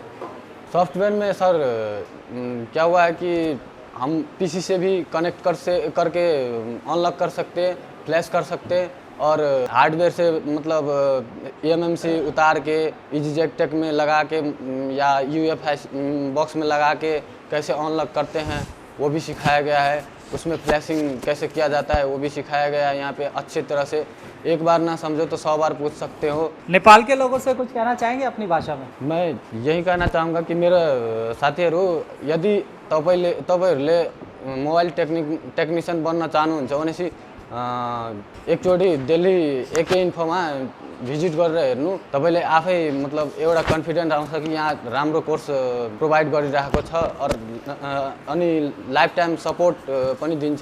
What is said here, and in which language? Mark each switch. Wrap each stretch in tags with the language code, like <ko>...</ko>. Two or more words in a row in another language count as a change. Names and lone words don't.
<hi>सॉफ्टवेयर में सर क्या हुआ है कि हम PC से भी कनेक्ट करके अनलॉक कर सकते हैं, फ्लैश कर सकते हैं, और हार्डवेयर से मतलब eMMC उतार के EasyJack टेक में लगा के या UFS बॉक्स में लगा के कैसे अनलॉक करते हैं वो भी सिखाया गया है। उसमें फ्लैशिंग कैसे किया जाता है वो भी सिखाया गया है यहाँ पे अच्छी तरह से। एक बार ना समझो तो 100 बार पूछ सकते हो। नेपाल के लोगों से कुछ कहना चाहेंगे अपनी भाषा में? मैं यही कहना चाहूँगा कि</hi> <ne>मेरो साथीहरू यदि तपाईँहरूले</ne> <en>mobile technician</en> <ne>बन्न चाहनुहुन्छ भनेपछि एकचोटि दिल्ली AK इन्फोमा भिजिट गरेर हेर्नु, तपाईँले आफै मतलब एउटा कन्फिडेन्ट आउँछ कि यहाँ राम्रो</ne> <en>course provide</en> <ne>गरिरहेको छ अनि</ne> <en>lifetime support</en> <ne>पनि दिन्छ।</ne>